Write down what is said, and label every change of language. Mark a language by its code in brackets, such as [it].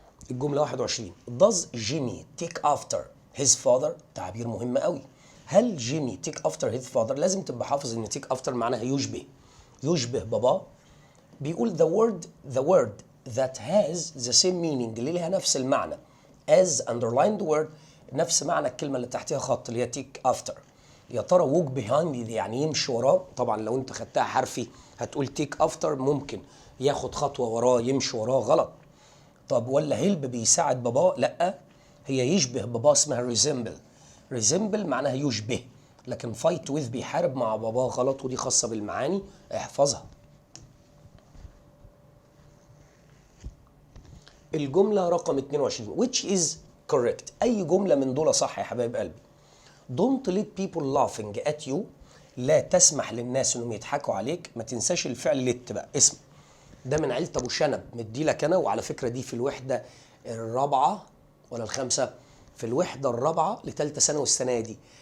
[ar] الجمله 21 [en] does Jimmy take after his father؟ [ar] تعبير مهم قوي. هل جيمي [en] take after his father؟ [ar] لازم تبقى حافظ ان take after معناها يشبه، يشبه باباه. بيقول [en] the word that has the same meaning، [ar] اللي لها نفس المعنى [en] as underlined word، [ar] نفس معنى الكلمه اللي تحتها خط اللي هي take after. يا ترى walk behind يعني يمشي وراه؟ طبعا لو انت خدتها حرفي هتقول take after، ممكن ياخد خطوه وراه يمشي وراه، غلط. طب ولا هيلب بيساعد باباه؟ لا، هي يشبه باباه اسمها resemble. resemble معناها يشبه، لكن fight with بيحارب مع باباه، غلط، ودي خاصة بالمعاني. احفظها. الجملة رقم 22 [en] which is correct. [ar] أي جملة من دول صح يا حبايب قلبي؟ [en] don't let people laughing at you، [ar] لا تسمح للناس انهم يضحكوا عليك. ما تنساش الفعل let بقى اسم، ده من عيلة ابو شنب، مدي لك انا. وعلى فكرة دي في الوحدة الرابعة ولا الخامسة؟ في الوحدة الرابعة لثالثة ثانوي السنة دي.